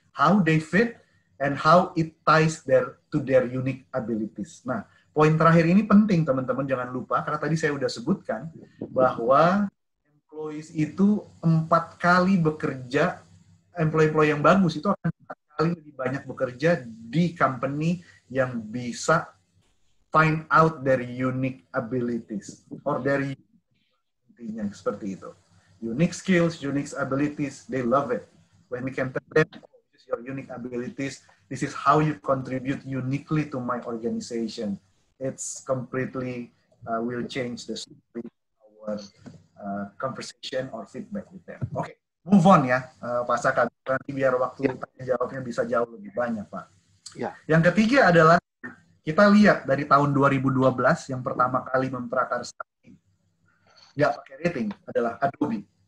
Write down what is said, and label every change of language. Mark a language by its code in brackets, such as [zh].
[en] How they fit and how it ties to their unique abilities. [id] Nah, poin terakhir ini penting teman-teman, jangan lupa karena tadi saya udah sebutkan bahwa employees itu 4 kali bekerja, employee yang bagus itu akan 4 kali lebih banyak bekerja di company yang bisa [en] find out their unique abilities or their [id] intinya seperti itu. [en] Unique skills, unique abilities, they love it. When we can tell them, oh, this is your unique abilities, this is how you contribute uniquely to my organization. It's completely will change the story our conversation or feedback with them. [id] Oke, [en] move on [id] ya, Pak Saka. Nanti biar waktu tanya jawabnya bisa jauh lebih banyak, Pak. Ya. Yang ketiga adalah kita lihat dari tahun 2012 yang pertama kali memprakarsai nggak pakai rating adalah Adobe.